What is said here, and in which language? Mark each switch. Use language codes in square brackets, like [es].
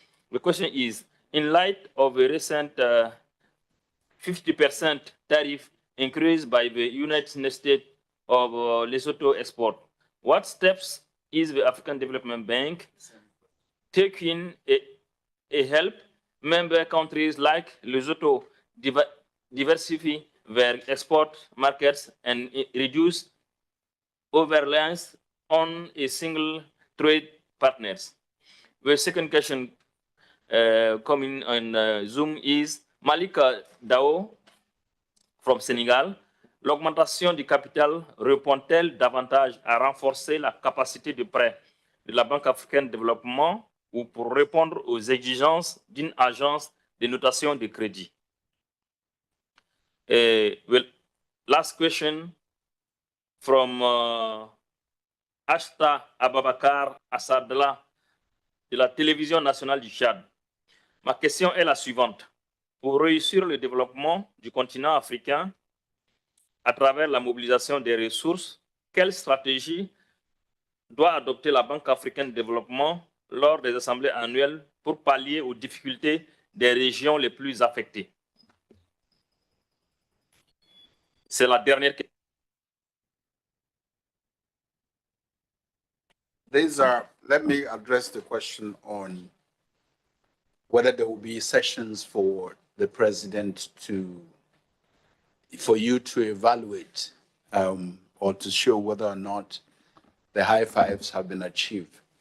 [en] The question is, in light of a recent 50% tariff increase by the United States of Lesotho export, what steps is the African Development Bank taking a help member countries like Lesotho diversify their export markets and reduce over-reliance on a single trade partners? The second question coming on Zoom is Malika Dao from Sénégal. [fr] L'augmentation du capital répond-elle davantage à renforcer la capacité de prêt de la Banque africaine de développement ou pour répondre aux exigences d'une agence de notation de crédit? [en] Last question from Ashta Ababakar Assadla [fr] de la télévision nationale du Tchad. Ma question est la suivante. Pour réussir le développement du continent africain à travers la mobilisation des ressources, quelle stratégie doit adopter la Banque africaine de développement lors des assemblées annuelles pour pallier aux difficultés des régions les plus affectées? C'est la dernière question. [en] Let me address the question on whether there will be sessions for the president for you to evaluate or to show whether or not the high fives have been achieved.